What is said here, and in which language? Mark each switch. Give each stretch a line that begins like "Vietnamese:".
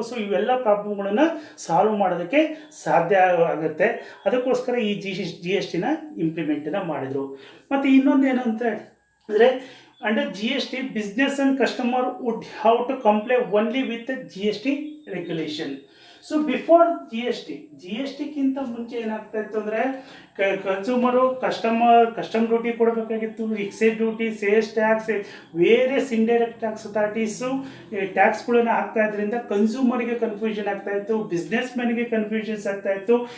Kannada: So ಇವೆಲ್ಲ ಪ್ರಾಬ್ಲಮ್ಗಳನ್ನು solve ಮಾಡೋದಕ್ಕೆ ಸಾಧ್ಯ ಆಗುತ್ತೆ. ಅದಕ್ಕೋಸ್ಕರ ಈ ಜಿ ಎಸ್ ಟಿನ ಇಂಪ್ಲಿಮೆಂಟನ್ನು ಮಾಡಿದರು. ಮತ್ತು ಇನ್ನೊಂದು ಏನಂತ ಅಂದರೆ
English: under GST, business and customer would have to comply only with the GST regulation.
Kannada: So before G S ಟಿಗಿಂತ ಮುಂಚೆ ಏನಾಗ್ತಾ ಇತ್ತು ಅಂದರೆ ಕನ್ಸ್ಯೂಮರು ಕಸ್ಟಮ್ ಡ್ಯೂಟಿ ಕೊಡಬೇಕಾಗಿತ್ತು, excise duty, sales tax, various indirect tax authorities ಟ್ಯಾಕ್ಸ್ಗಳನ್ನು ಹಾಕ್ತಾ ಇದ್ರಿಂದ ಕನ್ಸ್ಯೂಮರಿಗೆ ಕನ್ಫ್ಯೂಷನ್ ಆಗ್ತಾ ಇತ್ತು, ಬಿಸ್ನೆಸ್ ಮ್ಯಾನ್ಗೆ ಕನ್ಫ್ಯೂಷನ್ಸ್ ಆಗ್ತಾ ಇತ್ತು.